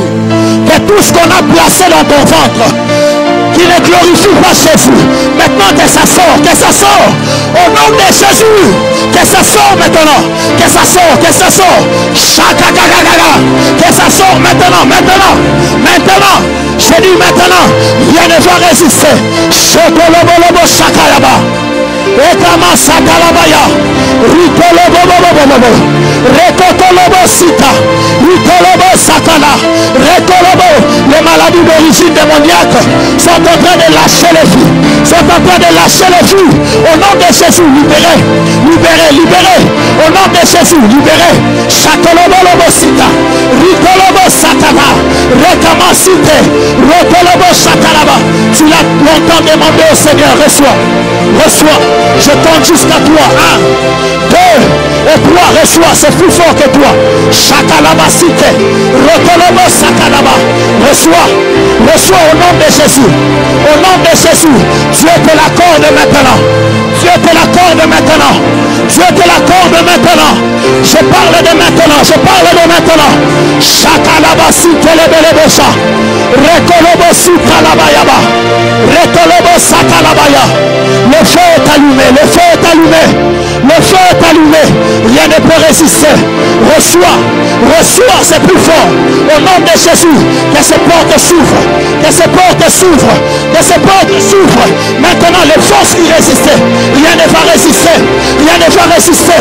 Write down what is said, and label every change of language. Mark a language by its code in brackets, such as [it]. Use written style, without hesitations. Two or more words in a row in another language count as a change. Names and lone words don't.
[fr] Que tout ce qu'on a placé dans ton ventre, qui ne glorifie pas Jésus, maintenant que ça sort, que ça sort. Au nom de Jésus, que ça sort maintenant. Que ça sort, que ça sort. Que ça sort maintenant, maintenant. Maintenant. Je dis maintenant, rien ne va résister. Chokolobo Shakayaba. Ekama sakalabaya, ritolobo, rekotolobo sita, ritolobo sakala, rekolobo. Les maladies d'origine démoniaque sont en train de lâcher les filles, sont en train de lâcher les filles. Au nom de Jésus, libérez, libérez, libérez. Au nom de Jésus, libérez. Chakolobo sita, ritolobo sakala, rekama site, rotolobo sakalaba. Tu l'as longtemps demandé au Seigneur, reçois, reçois. Je compte jusqu'à 3. 1, 2 et 3. Reçois, c'est plus fort que toi. Shakalaba cité. Rotolobo sakalaba. Reçois. Reçois au nom de Jésus. Au nom de Jésus. Dieu te l'accorde maintenant. Dieu te l'accorde maintenant. Dieu te l'accorde maintenant. Je parle de maintenant. Je parle de maintenant. Shakalaba cité lebelebosa. Rekolobo sukalabayaba. Retolobo sakalabaya. Le feu est allumé, le feu est allumé, le feu est allumé, rien ne peut résister. Reçois, reçois, c'est plus fort. Au nom de Jésus, que ces portes s'ouvrent, que ces portes s'ouvrent, que ces portes s'ouvrent. Maintenant, les forces qui résistaient, rien ne va résister, rien ne va résister.